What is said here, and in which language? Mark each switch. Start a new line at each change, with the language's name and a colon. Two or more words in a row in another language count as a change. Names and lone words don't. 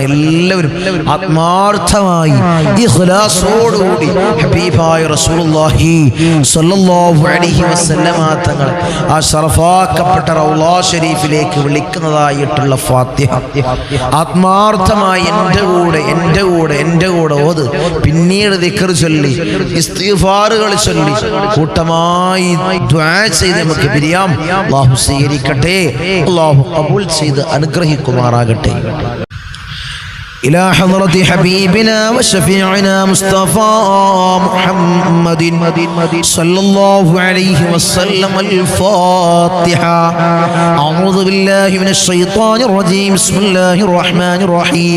Malayalam: എല്ലാവരും ആത്മാർത്ഥമായി ഇഖ്ലാസോടുകൂടി ഹബീബായ
Arabic: رسول الله صلى الله عليه وسلم
Malayalam: തങ്ങൾ ആ ശറഫാക്കപ്പെട്ട റൗളാ ഷരീഫിലേക്ക് വിളിക്കുന്നതായിട്ടുള്ള ഫാത്തിഹ ആത്മാർത്ഥമായി എൻ്റെ കൂടെ ഓത്. പിന്നീട് ദിക്ർ ചൊല്ലി, ഇസ്തിഗ്ഫാറുകൾ ചൊല്ലി, കൂട്ടമായി ദുആ ചെയ്ത് നമുക്ക് പിരിയാം. അല്ലാഹു സ്വീകരിക്കട്ടെ, അല്ലാഹു ഖബൂൽ ചെയ്ത് അനുഗ്രഹിക്കുമാറാകട്ടെ.
Arabic: إلى حضرة حبيبنا وشفيعنا مصطفى محمد صلى الله عليه وسلم الفاتحة. أعوذ بالله من الشيطان الرجيم. بسم الله الرحمن الرحيم.